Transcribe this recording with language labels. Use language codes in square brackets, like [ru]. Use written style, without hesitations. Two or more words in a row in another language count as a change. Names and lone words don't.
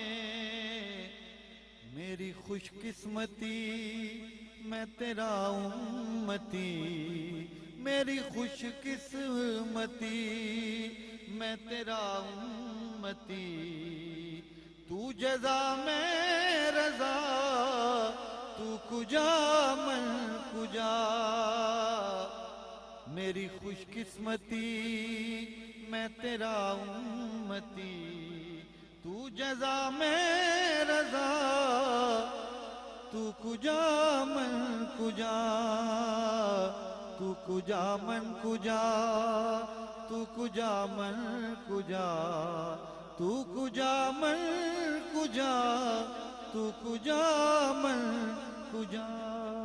[ur] میری خوش قسمتی میں تیرا امتی میری خوش قسمتی میں تیرا امتی تو جزا میں رضا [fa] تو کجا من کجا [ur] میری خوش قسمتی میں تیرا امتی تو جزا میں رضا [fa] تو کجا من کجا تو کجا من کجا تو کجا من کجا تو کجا من کجا تو کجا من کجا